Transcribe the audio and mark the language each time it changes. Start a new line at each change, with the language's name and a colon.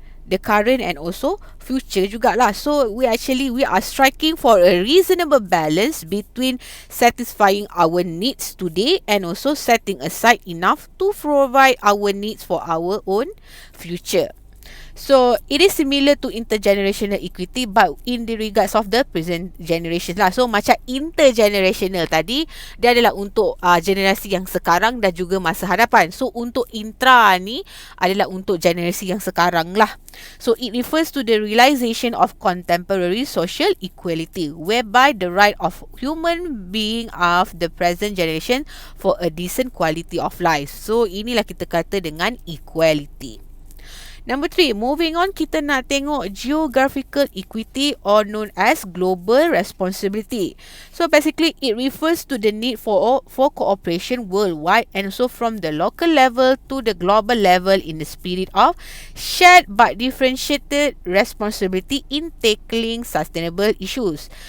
English: the current and also future
Malay: jugalah.
English: So we are striking for a reasonable balance between satisfying our needs today and also setting aside enough to provide our needs for our own future. So it is similar to intergenerational equity, but in the regards of the present generation lah.
Malay: So macam intergenerational tadi, dia adalah untuk generasi yang sekarang dan juga masa hadapan. So untuk intra ni adalah untuk generasi yang sekarang lah.
English: So it refers to the realization of contemporary social equality, whereby the right of human being of the present generation for a decent quality of life.
Malay: So inilah kita kata dengan equality. Number 3, moving on, kita nak tengok
English: geographical equity or known as global responsibility. So basically, it refers to the need for cooperation worldwide and also from the local level to the global level in the spirit of shared but differentiated responsibility in tackling sustainable issues.